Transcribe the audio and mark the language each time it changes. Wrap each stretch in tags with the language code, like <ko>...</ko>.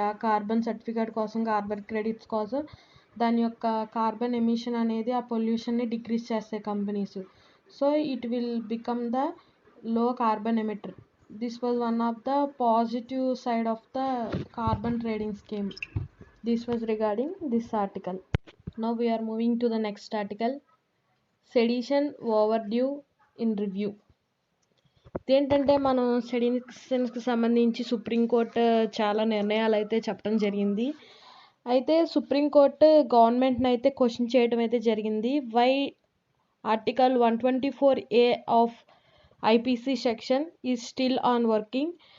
<te>ఆ carbon certificate కోసం, carbon credits కోసం దాని యొక్క కార్బన్ ఎమిషన్ అనేది ఆ పొల్యూషన్ని డిక్రీజ్ చేస్తాయి companies.</te> <en>So it will become the low carbon emitter. This was one of the positive side of the carbon trading scheme. This was regarding this article. Now we are moving to the next article. Sedition overdue in review.</en> <te>ఇదేంటంటే మనం సెడిషన్స్కి సంబంధించి supreme court చాలా నిర్ణయాలు అయితే చెప్పడం జరిగింది. అయితే supreme court గవర్నమెంట్ని అయితే క్వశ్చన్ చేయడం అయితే జరిగింది.</te> <en>Why article 124A of IPC section is still on working.</en>